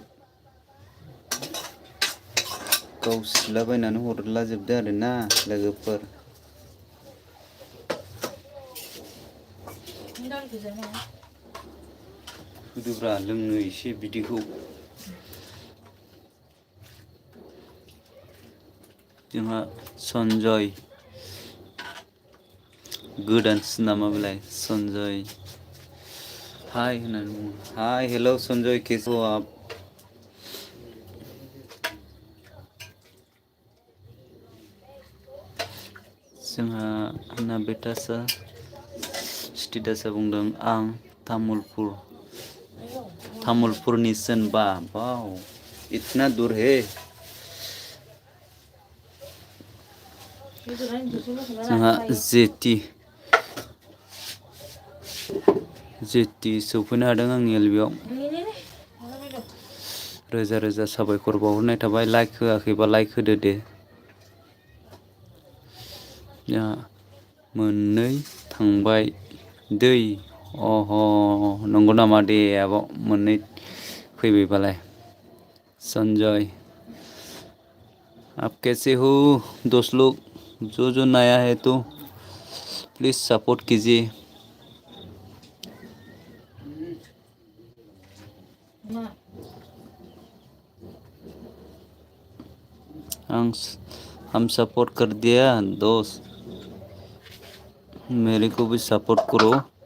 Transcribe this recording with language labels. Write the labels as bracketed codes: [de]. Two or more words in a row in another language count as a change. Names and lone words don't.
[brx] गावसिलाबायनानै हरलाजोबदो आरोना लोगोफोर होदोब्रा लोंनो एसे बिदैखौ जोंहा सन्जय गोदानसो नामा बेलाय सन्जय हाय होननानै बुङो हाय हेल' सन्जय [hi] कैसे हो आप [brx] जोंहा नाबिटासा स्टेटासा बुंदों आं तामुलपुरनि सोनबा वाव [hi] इतना दूर है [brx] जोंहा जेटि सौफैनो हादों आंनि एलबियाव रोजा रोजा साबायखर बावहरनाय थाबाय लाइक होआखैबा लाइक होदो दे जोंहा मोननै थांबाय दै नंगौ नामा दे आब' मोननै फैबायबालाय संजय [hi] आप कैसे हो दोस्त लोग जो नया है तो [en] please support [hi] कीजिए हम सपोर्ट कर दिया दोस्त मेरे को भी सपोर्ट करो